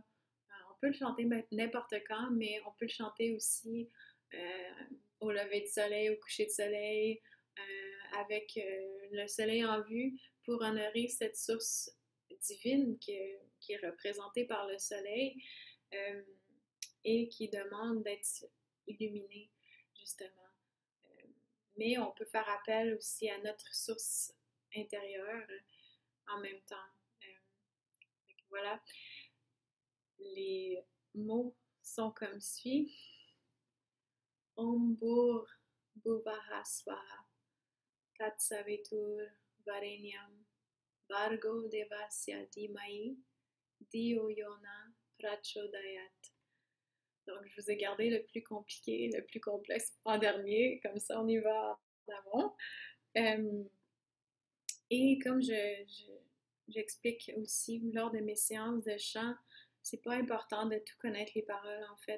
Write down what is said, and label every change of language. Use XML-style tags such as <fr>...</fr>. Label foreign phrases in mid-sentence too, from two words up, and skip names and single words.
<fr>On peut le chanter n'importe quand, mais on peut le chanter aussi au lever du soleil, au coucher du soleil, avec le soleil en vue pour honorer cette source divine qui est représentée par le soleil euh, et qui demande d'être illuminée, justement. Mais on peut faire appel aussi à notre source intérieure en même temps. Voilà, les mots sont comme suit.</fr> <sa>Om Bhur Bhuvaha Swaha Tat Savitur Varenyam Bhargo Devasya Dhimai Dhiyo Yona Prachodayat.</sa> <fr>Donc, je vous ai gardé le plus compliqué, le plus complexe en dernier, comme ça on y va en avant. Et comme j'explique aussi lors de mes séances de chant, c'est pas important de tout connaître les paroles en fait.</fr>